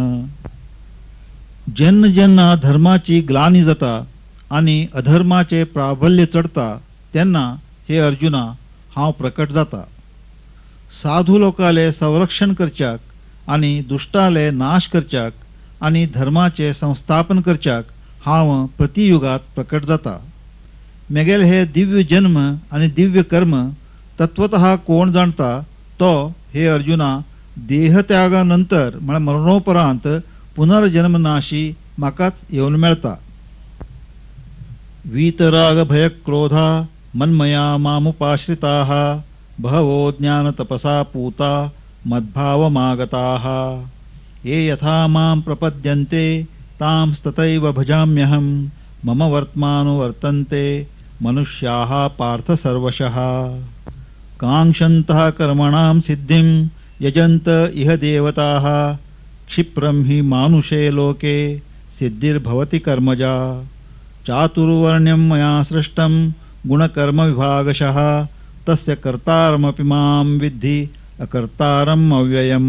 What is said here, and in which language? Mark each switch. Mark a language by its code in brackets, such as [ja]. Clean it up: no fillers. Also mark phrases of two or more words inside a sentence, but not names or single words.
[kok] जेन्ना जेन्ना धर्माची ग्लानी जाता आणि अधर्माचे प्राबल्य चढता तेन्ना हे अर्जुना हांव प्रकट जाता. साधू लोकाले संरक्षण करच्याक आणि दुष्टाले नाश करच्याक आणि धर्माचे संस्थापन करच्याक हांव प्रतियुगात प्रकट जाता. मेगेल हे दिव्य जन्म आणि दिव्य कर्म तत्वतः कोण जाणता तो हे अर्जुना देहत्यागानंतर म्हळ्यार मरणोपरांत पुनर्जन्मनाशी म्हाकाच येवन मेळटा. [sa] वीतराग भय क्रोधा मन्मया मामुपाश्रिताः बहवो ज्ञान तपसा पूता मद्भावमागताः ये यथा मां प्रपद्यन्ते तांस्तथैव भजाम्यहं मम वर्त्मानो वर्तन्ते मनुष्याः पार्थ सर्वशः काङ्क्षन्तः कर्मणां सिद्धिं यजन्त इह देवताः क्षिप्रं हि मानुषे लोके सिद्धिर्भवति कर्मजा चातुर्वर्ण्यं मया सृष्टं गुणकर्मविभागशः तस्य कर्तारमपि मां विद्धि अकर्तारम् अव्ययम्.